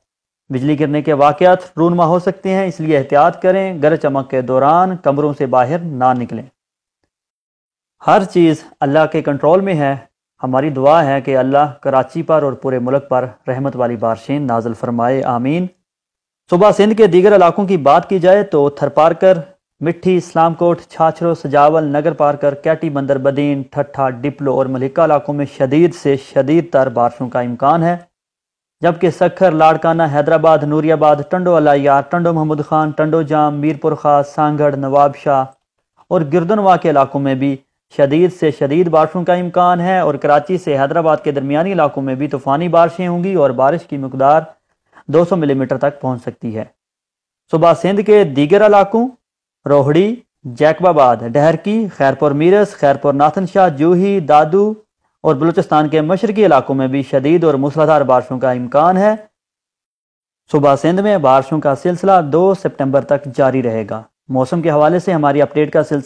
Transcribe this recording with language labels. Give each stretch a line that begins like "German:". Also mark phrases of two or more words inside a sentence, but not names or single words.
Urdu: بجلی گرنے کے واقعات رونما ہو سکتے ہیں، اس لیے احتیاط کریں. گرج چمک کے دوران کمروں سے باہر نہ نکلیں۔ ہر چیز اللہ کے کنٹرول میں ہے. ہماری دعا ہے کہ اللہ کراچی پر اور پورے ملک پر رحمت والی بارشیں نازل فرمائے، آمین. صوبہ سندھ کے دیگر علاقوں کی بات کی جائے تو تھرپارکر، مٹھی، اسلامکوٹ، چھاچھرو، سجاول، نگر پارکر، کیٹی، بندر بدین، ٹھٹھہ, ڈپلو اور ملکہ علاقوں میں شدید سے شدید تر بارشوں کا امکان ہے، جبکہ سکھر، لاڑکانہ، حیدرآباد، نوریاباد، ٹنڈو الہیار، ٹنڈو محمود خان، ٹنڈو جام، میرپور خاص، سانگھڑ، نواب شاہ اور گردنوا کے علاقوں میں بھی شدید سے شدید بارشوں کا امکان ہے اور کراچی سے حیدرآباد کے درمیانی علاقوں میں بھی طوفانی بارشیں ہوں گی اور بارش کی مقدار 200 ملی میٹر تک پہنچ سکتی ہے. صوبہ سندھ کے دیگر علاقوں روہڑی، جیکب آباد، ڈہرکی، خیرپور میرس، خیرپور ناتھن شاہ, جوہی، دادو اور بلوچستان کے مشرقی علاقوں میں بھی شدید اور موسلادھار بارشوں کا امکان ہے. صوبہ سندھ میں بارشوں کا سلسلہ 2 ستمبر تک جاری رہے گا. موسم کے حوالے سے ہماری اپڈیٹ کا سلسلہ